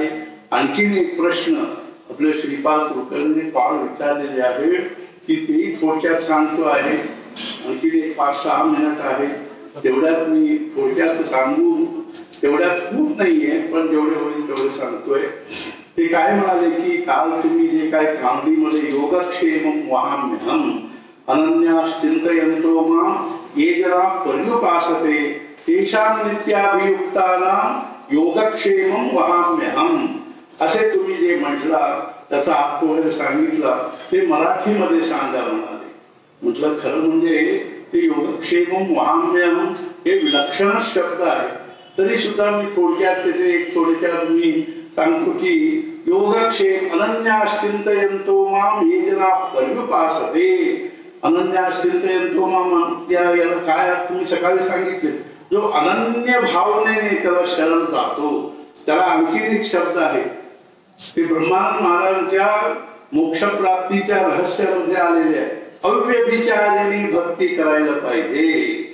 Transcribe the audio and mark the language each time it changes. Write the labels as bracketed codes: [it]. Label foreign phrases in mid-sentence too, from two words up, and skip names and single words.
[mr] आणखीन एक प्रश्न आपले श्रीपाद कुलकर्णीने पाळ विचारलेले आहे की ते थोडक्यात सांगतो आहे. आणखीन एक 5-6 मिनिट आहे, तेवढ्यात मी थोडक्यात सांगू, तेवढ्यात खूप नाहीये पण जेवढे होईल तेवढे सांगतोय. ते काय म्हणाले की काल तुम्ही जे काय कांबळीमध्ये [sa] योगक्षेमं वहाम्यहम् अनन्याश्चिन्तयन्तो मां ये जना पर्युपासते तेषां नित्याभियुक्तानां योगक्षेमं वहाम्यहम् [mr] असे तुम्ही जे म्हटला त्याचा अर्थ वगैरे सांगितला ते मराठीमध्ये सांगा म्हणाले. म्हटलं खरं म्हणजे ते [sa] योगक्षेमं वहाम्यहम् [mr] हे विलक्षण शब्द आहे, तरी सुद्धा मी थोडक्यात त्याचे एक थोडक्यात मी सांगतो की [sa] योगक्षेम अनन्याश्चिन्तयन्तो मां ये जना पर्युपासते. अनन्याश्चिन्तयन्तो मां [mr] याला काय तुम्ही सकाळी सांगितले, जो अनन्य भावनेने त्याला शरण जातो त्याला आणखी एक शब्द आहे. ते ब्रह्मानंद महाराजांच्या मोक्षप्राप्तीच्या रहस्यामध्ये आलेले आहे. अव्यभिचारिणी भक्ती करायला पाहिजे.